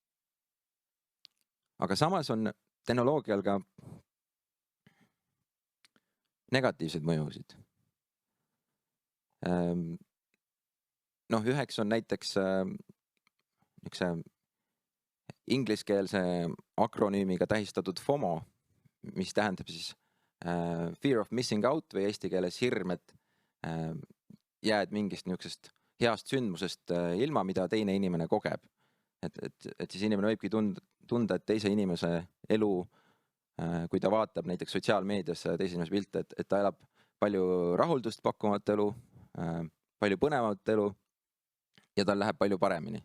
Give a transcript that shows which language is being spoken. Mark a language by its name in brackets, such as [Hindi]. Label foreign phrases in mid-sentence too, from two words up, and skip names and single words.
[Estonian] Aga samas on tehnoloogial ka negatiivseid mõjusid. Üheks on näiteks üks ingliskeelse akronüümiga tähistatud FOMO, mis tähendab siis [English] fear of missing out [Estonian] või eesti keeles hirm, et jääd mingist niisugusest heast sündmusest ilma, mida teine inimene kogeb. Et siis inimene võibki tunda, et teise inimese elu kui ta vaatab näiteks sotsiaalmeedias teise inimese pilte, et ta elab palju rahuldust pakkuvat elu, palju põnevat elu ja tal läheb palju paremini.